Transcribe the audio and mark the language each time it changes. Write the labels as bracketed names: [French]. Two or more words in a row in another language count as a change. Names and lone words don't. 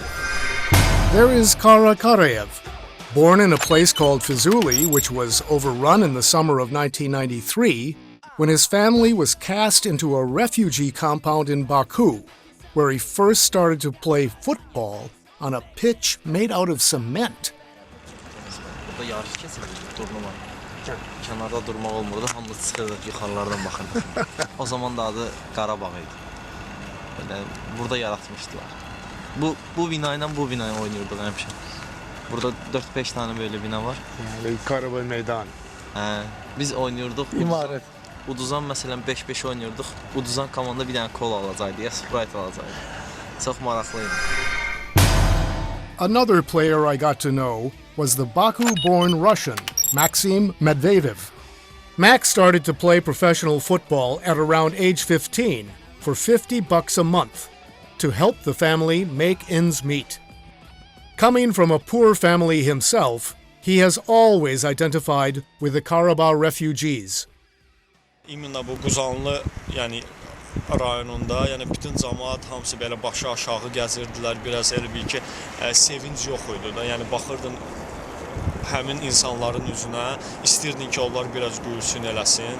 [English] There is Qara Qarayev, born in a place called Füzuli, which was overrun in the summer of 1993, when his family was cast into a refugee compound in Baku, where he first started to play football on a pitch made out of cement. [Azerbaijani] Burada yarış kesildi, turnuva. Kənarda durmaq olmurdu, hamımız çıxırdıq, yuxarılardan baxırdıq. O zaman da adı Qarabag idi. Böyle burada yaratmışdılar. Bu bina ilə bu binaya oynuyorduk həmişə. Burada 4-5 tane böyle bina var. Yani Qarabag meydan. Biz oynuyorduk. İmaret. Uduzan məsələn 5-5 oynuyorduk. Uduzan komanda bir dənə kola alacaqdı, ya Sprite alacaqdı. Çox maraqlıydı. [English] Another player I got to know was the Baku-born Russian, Maksim Medvedev. Max started to play professional football at around age 15 for $50 a month to help the family make ends meet. Coming from a poor family himself, he has always identified with the Qarabag refugees. [Azerbaijani] İmенно bu Quzanlı, yəni rayonunda, yəni bütün cəmaət hamısı belə başı aşağı gəzirdilər, biraz elə bil ki, sevinc yox idi da. Yəni baxırdın həmin insanların üzünə, istəyirdin ki, onlar biraz gülsün eləsin.